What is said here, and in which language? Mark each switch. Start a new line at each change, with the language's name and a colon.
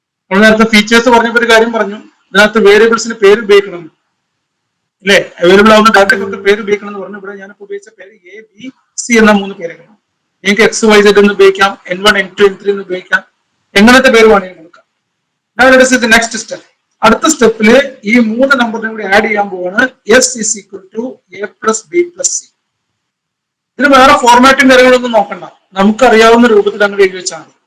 Malayalam: നമ്മൾ നേരത്തെ ഫീച്ചേഴ്സ് പറഞ്ഞപ്പോൾ ഒരു കാര്യം പറഞ്ഞു, ഇതിനകത്ത് വേരിയബിൾസിന് പേര് ഉപയോഗിക്കണം അല്ലെ, അവൈലബിൾ ആവുന്ന ഡാറ്റയ്ക്കൊക്കെ പേര് ഉപയോഗിക്കണം എന്ന് പറഞ്ഞു. ഇവിടെ ഞാനിപ്പോൾ ഉപയോഗിച്ച പേര് എ ബി സി എന്ന 3 പേരുകളാണ്. നിങ്ങൾക്ക് എക്സ് വൈ സെഡ് എന്ന് ഉപയോഗിക്കാം, N1 N2 N3 എന്ന് ഉപയോഗിക്കാം, എങ്ങനത്തെ പേര് വേണമെങ്കിലും കൊടുക്കാം. നെക്സ്റ്റ് സ്റ്റെപ്പ്, അടുത്ത സ്റ്റെപ്പില് ഈ 3 നമ്പറിനെ കൂടി ആഡ് ചെയ്യാൻ പോവാണ്.
English: S is equal to A plus B plus C.
Malayalam: ഇതിന് വേറെ ഫോർമാറ്റും കാര്യങ്ങളൊന്നും നോക്കണ്ട, നമുക്കറിയാവുന്ന രൂപത്തിൽ അങ്ങനെ എഴുതി വെച്ചാൽ മതി.